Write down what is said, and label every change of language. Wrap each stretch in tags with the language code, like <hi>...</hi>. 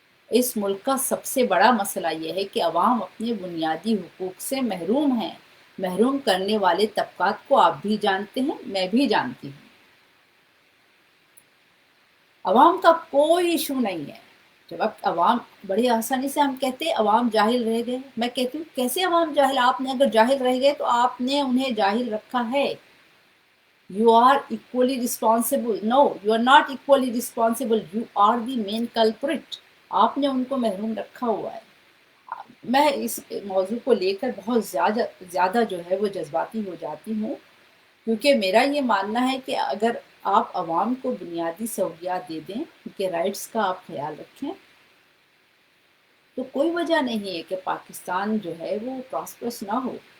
<ur>اس ملک کا سب سے بڑا مسئلہ یہ ہے کہ عوام اپنے بنیادی حقوق سے محروم ہیں۔ محروم کرنے والے طبقات کو آپ بھی جانتے ہیں، میں بھی جانتی ہوں۔ عوام کا کوئی ایشو نہیں ہے۔ جب اب عوام، بڑی آسانی سے ہم کہتے ہیں عوام جاہل رہ گئے، میں کہتی ہوں کیسے عوام جاہل؟ آپ نے اگر جاہل رہ گئے تو آپ نے انہیں جاہل رکھا ہے۔</ur> <en>You are equally responsible. No, you are not equally responsible. You are the main culprit.</en> <ur>آپ نے ان کو محروم رکھا ہوا ہے۔ میں اس موضوع کو لے کر بہت زیادہ جو ہے وہ جذباتی ہو جاتی ہوں، کیونکہ میرا یہ ماننا ہے کہ اگر آپ عوام کو بنیادی سہولیات دے دیں، ان کے رائٹس کا آپ خیال رکھیں، تو کوئی وجہ نہیں ہے کہ پاکستان جو ہے وہ پراسپرس نہ ہو۔</ur>